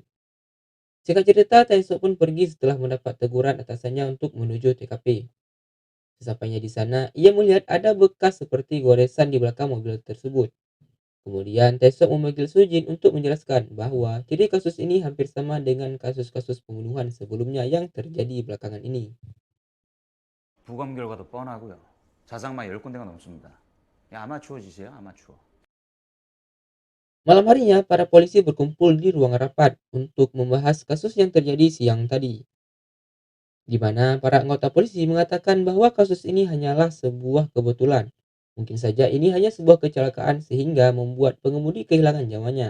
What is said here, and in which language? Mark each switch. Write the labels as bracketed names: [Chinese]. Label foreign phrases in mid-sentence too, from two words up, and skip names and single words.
[Indonesian] Singkat cerita, Taesok pun pergi setelah mendapat teguran atasannya untuk menuju TKP. Sesampainya di sana, ia melihat ada bekas seperti goresan di belakang mobil tersebut. Kemudian Taesok memanggil Sujin untuk menjelaskan bahwa ciri kasus ini hampir sama dengan kasus-kasus pembunuhan sebelumnya yang terjadi belakangan ini. [Korean] 부검 결과도 뻔하고요. 자상만 10군데가 넘습니다. 아마추어 짓이에요, 아마추어. [Indonesian] Malam harinya, para polisi berkumpul di ruang rapat untuk membahas kasus yang terjadi siang tadi, di mana para anggota polisi mengatakan bahwa kasus ini hanyalah sebuah kebetulan. Mungkin saja ini hanya sebuah kecelakaan sehingga membuat pengemudi kehilangan nyawanya.